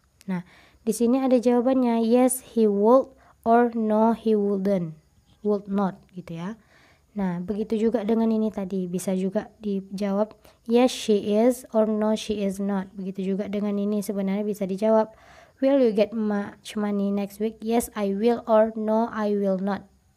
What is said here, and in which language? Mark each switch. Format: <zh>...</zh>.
<id>Nah, di sini ada jawabannya,</id> <en>yes he would or no he wouldn't.</en> <id>Would not gitu ya. Nah, begitu juga dengan ini tadi, bisa juga dijawab</id> <en>yes she is or no she is not.</en> <id>Begitu juga dengan ini sebenarnya bisa dijawab,</id> <en>will you get much money next week? Yes I will or no I will not.</en>